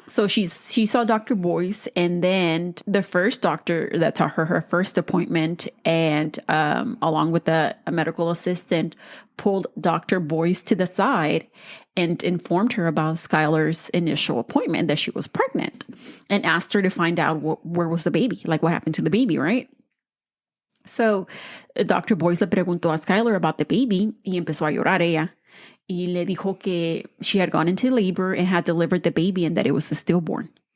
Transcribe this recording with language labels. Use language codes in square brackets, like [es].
[en] So she saw Dr. Boyce, and then the first doctor that saw her first appointment, and along with a medical assistant, pulled Dr. Boyce to the side and informed her about Skylar's initial appointment, that she was pregnant, and asked her to find out where was the baby, like what happened to the baby, right? [es] So Dr. Boyce le preguntó a Skylar [en] about the baby [es] y empezó a llorar ella. y le dijo que [en] she had gone into labor and had delivered the baby and that it was a stillborn.